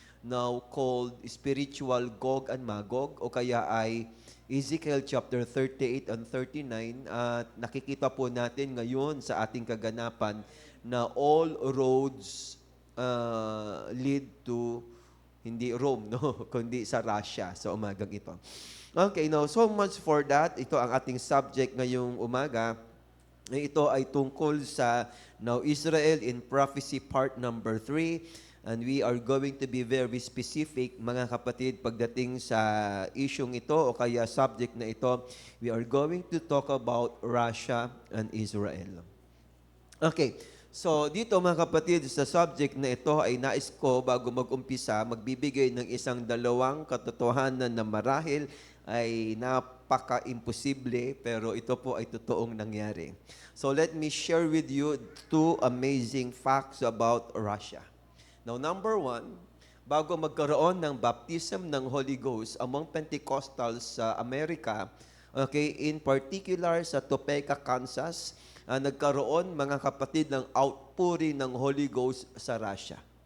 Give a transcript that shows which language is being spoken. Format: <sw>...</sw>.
<en>now called spiritual Gog and Magog,</en> <tl>o kaya ay</tl> <en>Ezekiel chapter 38 and 39.</en> <tl>At nakikita po natin ngayon sa ating kaganapan na</tl> <en>all roads lead to</en> <tl>hindi Rome, no, kundi sa Russia sa umagang ito.</tl> <en>Okay, now so much for that.</en> <tl>Ito ang ating subject ngayong umaga. Ito ay tungkol sa Now Israel in Prophecy part number 3.</tl> <en>And we are going to be very specific,</en> <tl>mga kapatid, pagdating sa isyong ito o kaya subject na ito.</tl> <en>We are going to talk about Russia and Israel.</en> <tl>Okay, so dito mga kapatid, sa subject na ito ay nais ko bago mag-umpisa, magbibigay ng isang dalawang katotohanan na marahil ay napaka-imposible, pero ito po ay totoong nangyari.</tl> <en>So let me share with you two amazing facts about Russia.</en> <tl>Now, number one, bago magkaroon ng baptism ng Holy Ghost among Pentecostals sa Amerika, okay, in particular sa Topeka, Kansas, nagkaroon, mga kapatid, ng outpouring ng Holy Ghost sa Russia.</tl>